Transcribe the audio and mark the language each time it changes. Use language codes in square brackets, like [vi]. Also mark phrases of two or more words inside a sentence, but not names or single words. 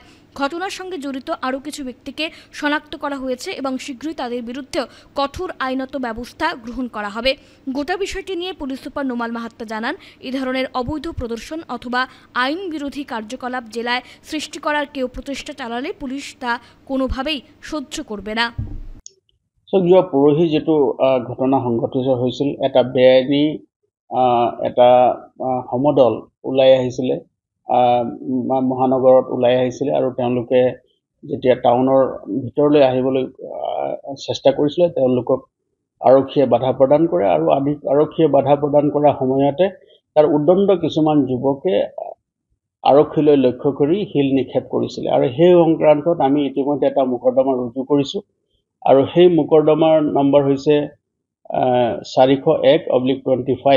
[bn] ঘটনার সঙ্গে জড়িত আরও কিছু ব্যক্তিকে শনাক্ত করা হয়েছে এবং শীঘ্রই তাদের বিরুদ্ধেও কঠোর আইনত ব্যবস্থা গ্রহণ করা হবে। গোটা বিষয়টি নিয়ে পুলিশ সুপার নোমাল মাহাত্তা জানান, এই ধরনের অবৈধ প্রদর্শন অথবা আইন বিরোধী কার্যকলাপ জেলায় সৃষ্টি করার কেউ প্রচেষ্টা চালালে পুলিশ তা কোনোভাবেই সহ্য করবে না। [as] যোৱা পৰহি যেটো ঘটনা সংঘটিত হৈছিল, এটা বেআইনী এটা সমদল ওলাই আহিছিলে, মহানগৰত ওলাই আহিছিলে আৰু তেওঁলোকে যেতিয়া টাউনৰ ভিতৰলৈ আহিবলৈ চেষ্টা কৰিছিলে তেওঁলোকক আৰক্ষীয়ে বাধা প্ৰদান কৰে আৰু আৰক্ষীয়ে বাধা প্ৰদান কৰাৰ সময়তে তাৰ উদণ্ড কিছুমান যুৱকে আৰক্ষীলৈ লক্ষ্য কৰি শিল নিক্ষেপ কৰিছিলে আৰু সেই সংক্ৰান্তত আমি ইতিমধ্যে এটা মোকৰ্দমা ৰুজু কৰিছোঁ আৰু সেই মোকৰ্দমাৰ নম্বৰ হৈছে 401/25।